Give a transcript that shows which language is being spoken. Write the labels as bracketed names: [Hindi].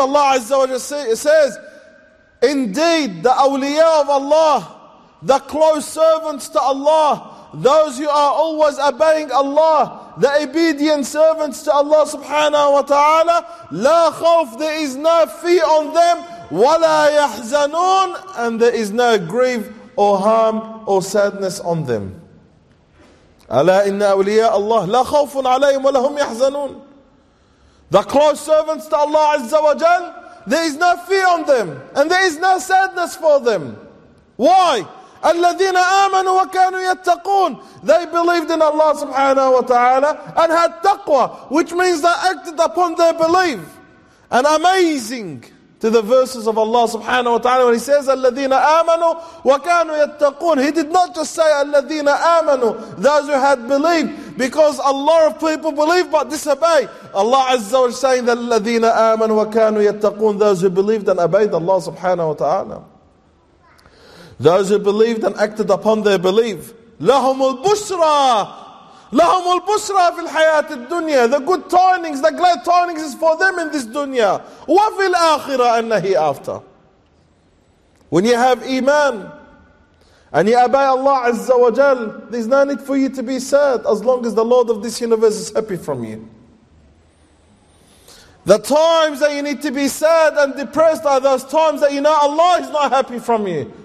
[English] Allah Azza wa Jal says, indeed, the awliya of Allah, the close servants to Allah, those who are always obeying Allah, the obedient servants to Allah subhanahu wa ta'ala, [Arabic] لا خوف, [English] there is no fear on them, [Arabic] ولا يحزنون, [English] and there is no grief or harm or sadness on them. [Arabic] ألا إن أولياء الله لا خوف عليهم ولا هم يحزنون. [English] The close servants to Allah Azza wa Jal, there is no fear on them and there is no sadness for them. Why? [Arabic] الَّذِينَ آمَنُوا وَكَانُوا يَتَّقُونَ. [English] They believed in Allah subhanahu wa ta'ala and had taqwa, which means they acted upon their belief. And amazing to the verses of Allah subhanahu wa ta'ala when He says [Arabic] الَّذِينَ آمَنُوا وَكَانُوا يَتَّقُونَ. [English] He did not just say [Arabic] الَّذِينَ آمَنُوا, [English] those who had believed, because a lot of people believe but disobey. Allah Azza wa Jalla saying that [Arabic] الَّذِينَ آمَنُوا وَكَانُوا يَتَّقُونَ, [English] those who believed and obeyed Allah subhanahu wa ta'ala. Those who believed and acted upon their belief. [Arabic] لَهُمُ الْبُشْرَى. لَهُمُ الْبُشْرَى فِي الْحَيَاةِ الدُّنْيَا. [English] The good tidings, the glad tidings is for them in this dunya. [Arabic] وَفِي الْآخِرَةِ أَنَّ هِي [English] after. When you have iman and you obey Allah Azza wa Jal, there's no need for you to be sad as long as the Lord of this universe is happy from you. The times that you need to be sad and depressed are those times that you know Allah is not happy from you.